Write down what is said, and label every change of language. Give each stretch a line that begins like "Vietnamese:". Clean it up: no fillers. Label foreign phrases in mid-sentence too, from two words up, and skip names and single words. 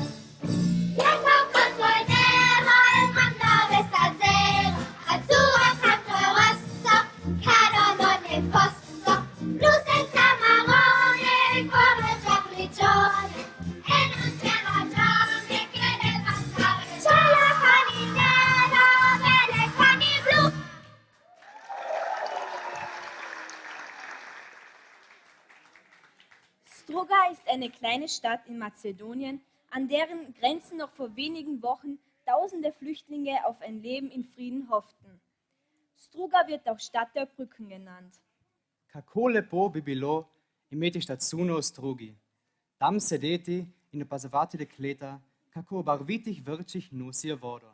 Italian: Bianco contro il nero, il mondo resta zero, azzurro contro il rosso, che non è fosso, blu senza marrone, il cuore c'è prigione, e non c'è ragione che debba stare là. Cielo con il nero, verde con il blu.
German: Struga ist eine kleine Stadt in Mazedonien, an deren Grenzen noch vor wenigen Wochen tausende Flüchtlinge auf ein Leben in Frieden hofften. Struga wird auch Stadt der Brücken genannt.
Slovenian: Kako lepo bi bilo imeti štacuno v Strugi, tam sedeti in opazovati dekleta, kako v barvitih vrčih nosijo vodo.